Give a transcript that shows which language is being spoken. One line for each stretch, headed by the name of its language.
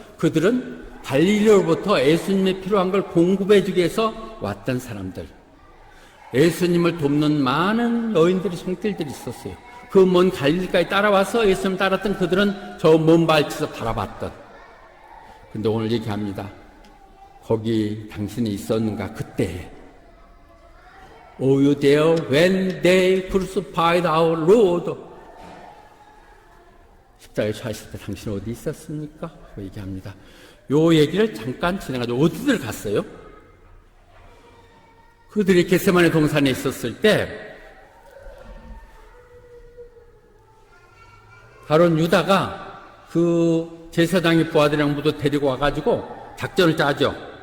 Korean: 그들은 갈릴리로부터 예수님의 필요한 걸 공급해 주기 위해서 왔던 사람들. 예수님을 돕는 많은 여인들이 손길들이 있었어요. 그 먼 갈릴리까지 따라와서 예수님 따랐던 그들은 저 먼 발치에서 바라봤던. 근데 오늘 얘기합니다. 거기 당신이 있었는가 그때.
English: Oh, you there when they crucified our Lord.
Korean: 십자가에 처하실 때 당신 어디 있었습니까? 그 얘기합니다. 요 얘기를 잠깐 진행하죠. 어디들 갔어요? 그들이 겟세마네 동산에 있었을 때 바로 유다가 그 제사장의 부하들이랑 모두 데리고 와가지고 작전을 짜죠.